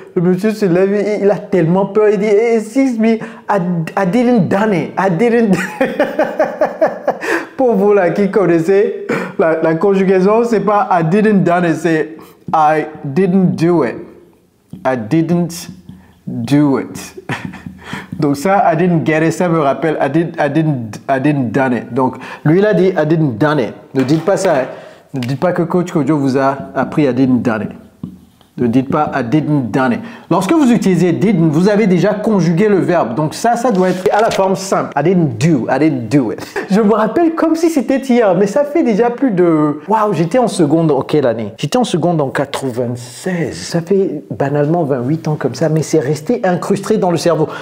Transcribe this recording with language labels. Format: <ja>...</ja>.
<fr>Le monsieur se lève, il a tellement peur. Il dit,</fr> <en>excuse me, I didn't done it. I didn't...</en> <fr>Pour vous là qui connaissez, la conjugaison, c'est pas</fr> <en>I didn't done it,</en> <fr>c'est</fr> <en>I didn't do it. I didn't do it.</en> <fr>Donc ça,</fr> <en>I didn't get it,</en> <fr>ça me rappelle</fr> <en>I didn't done it.</en> <fr>Donc lui, il a dit</fr> <en>I didn't done it.</en> <fr>Ne dites pas ça. Hein. Ne dites pas que Coach Kojo vous a appris I didn't done it. Ne dites pas</fr> <en>I didn't done it.</en> <fr>Lorsque vous utilisez didn't, vous avez déjà conjugué le verbe. Donc ça doit être à la forme simple.</fr> <en>I didn't do it.</en> <fr>Je me rappelle comme si c'était hier, mais ça fait déjà plus de... Waouh, j'étais en seconde en quelle année? J'étais en seconde en 96. Ça fait banalement 28 ans comme ça, mais c'est resté incrusté dans le cerveau.</fr>